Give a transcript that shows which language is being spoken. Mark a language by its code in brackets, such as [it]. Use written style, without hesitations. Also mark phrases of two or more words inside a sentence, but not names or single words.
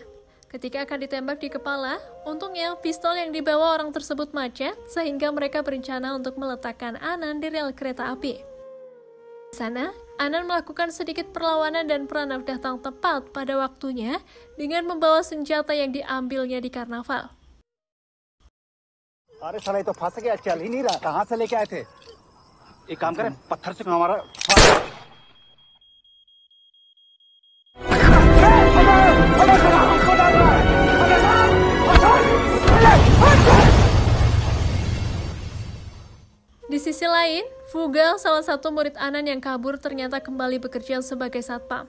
[id] Ketika akan ditembak di kepala, untungnya pistol yang dibawa orang tersebut macet sehingga mereka berencana untuk meletakkan Anan di rel kereta api. Di sana, Anan melakukan sedikit perlawanan dan Pranav datang tepat pada waktunya dengan membawa senjata yang diambilnya di karnaval. [hi] अरे साला ये तो फंस गया, चल ही नहीं रहा, कहाँ से लेके आए थे? एक काम करें, पत्थर से हमारा [id] Di sisi lain, Fuga, salah satu murid Anan yang kabur, ternyata kembali bekerja sebagai satpam.